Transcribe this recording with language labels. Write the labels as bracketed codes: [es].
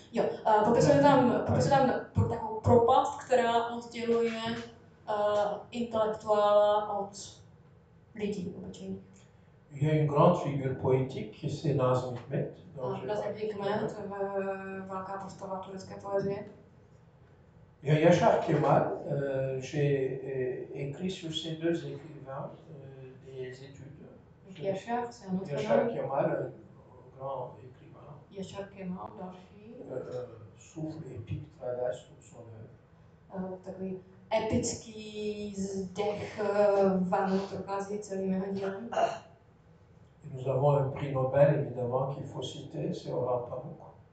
[cs] Jo, popisuje tam takovou propast, která odděluje intelektuála od lidí obyčejných. [fr] Il y a une grande figure poétique, c'est Nazım Hikmet. [cs] Nazım Hikmet, velká postava turecké poezie. [fr] Il y a Yaşar Kemal. J'ai écrit sur ces deux écrivains des études. Yaşar, c'est un autre Yaşar nom. Kemal, un grand écrivain. [cs] Yaşar Kemal, další. [fr] Souffle épique traverse toute son œuvre. [cs] Takový epický zdech vám prochází celým jeho dílem. [fr] Et nous avons un prix Nobel, évidemment, qu'il faut citer, c'est Orhan Pamuk.